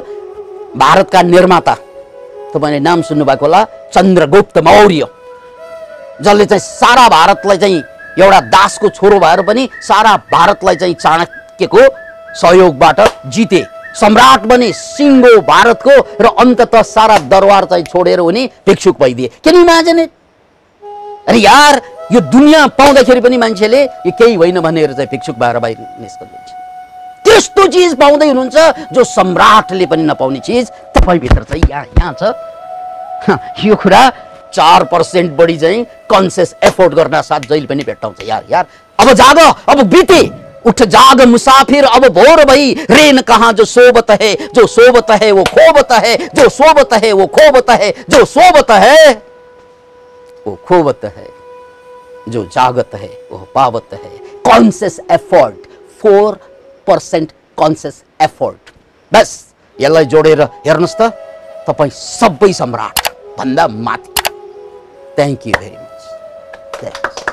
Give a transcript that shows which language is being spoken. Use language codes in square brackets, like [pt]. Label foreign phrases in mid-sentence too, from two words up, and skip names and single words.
[ne] भारतका निर्माता तपाईँले नाम सुन्नुभएको होला, चन्द्रगुप्त मौर्य, जसले चाहिँ सारा भारतलाई चाहिँ एउटा दासको छोरो भएर पनि सारा भारतलाई चाहिँ चाणक्यको सहयोगबाट जिते, सम्राट बने, सिंहो भारतको, र अन्ततः सारा दरबार चाहिँ छोडेर उनी भिक्षुक भइदिए। [en] Can you imagine it? [ne] अरे यार, यो दुनियाँ पाउँदाखेरि पनि मान्छेले यो केही होइन भनेर चाहिँ भिक्षुक भएर बाहिर निस्कन्छ। त्यस्तो चिज पाउँदै हुनुहुन्छ जो सम्राटले पनि नपाउने चिज तपाईभित्र चाहिँ यहाँ छ। यो कुरा 4% बढी चाहिँ [en] conscious effort [ne] गर्न साथ जहिले पनि भेट्टाउँछ। यार अब जाग, अब बिते, [hi] उठ जाग मुसाफिर, अब भोर भई, रेन कहाँ जो सोबत है, जो सोबत है वो खोबत है, जो सोबत है वो खोबत है, जो सोबत है वो खोबत है, जो जागत है वो पावत है। [en] conscious effort, 4% conscious effort, [ne] बस यसलाई जोडेर हेर्नुस् त, तपाईँ सबै सम्राट भन्दा माथि। [en] Thank you very much.